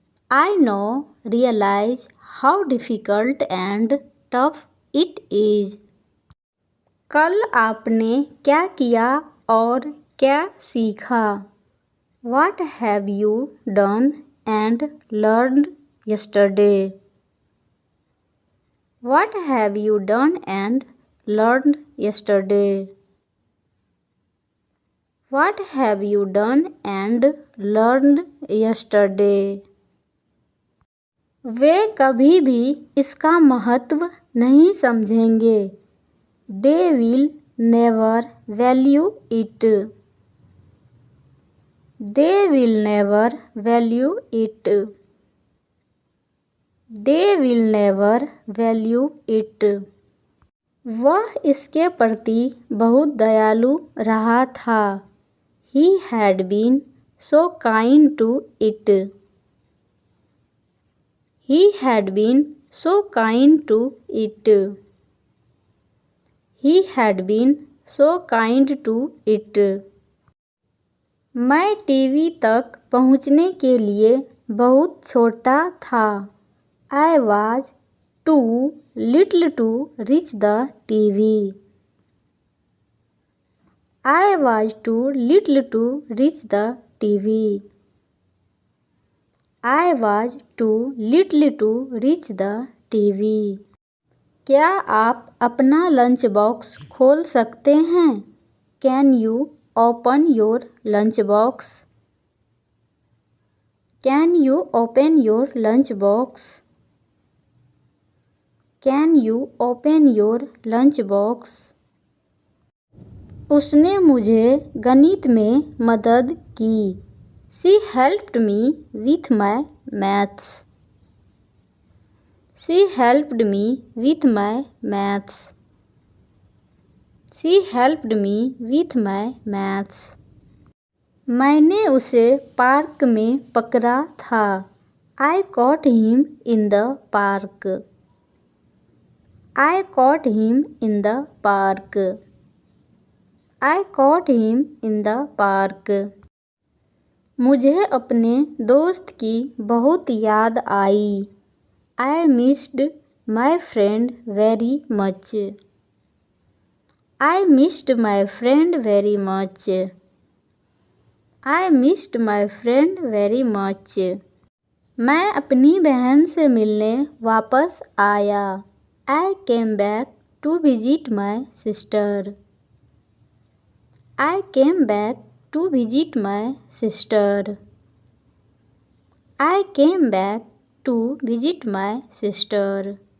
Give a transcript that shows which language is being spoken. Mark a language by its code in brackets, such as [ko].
[en] I now realize how difficult and tough it is. [hi] कल आपने क्या किया और क्या सीखा? [en] What have you done and learned yesterday? What have you done and learned yesterday? What have you done and learned yesterday? [hi] वे कभी भी इसका महत्व नहीं समझेंगे. [en] They will never value it. They will never value it. They will never value it. [hi] वह इसके प्रति बहुत दयालु रहा था. [en] He had been so kind to it. He had been so kind to it. He had been so kind to it. [hi] मैं TV तक पहुंचने के लिए बहुत छोटा था. [en] I was too little to reach the TV. I was too little to reach the TV. I was too little to reach the TV. [hi] क्या आप अपना लंच बॉक्स खोल सकते हैं? [en] Can you open your lunch box? Can you open your lunch box? Can you open your lunch box? [hi] उसने मुझे गणित में मदद की. [en] She helped me with my maths. She helped me with my maths. She helped me with my maths. [hi] मैंने उसे park में पकड़ा था. [en] I caught him in the park. I caught him in the park. I caught him in the park. [hi] मुझे अपने दोस्त की बहुत याद आई. [en] I missed my friend very much. I missed my friend very much. I missed my friend very much. [hi] मैं अपनी बहन से मिलने वापस आया. [en] I came back to visit my sister. I came back to visit my sister. I came back to visit my sister.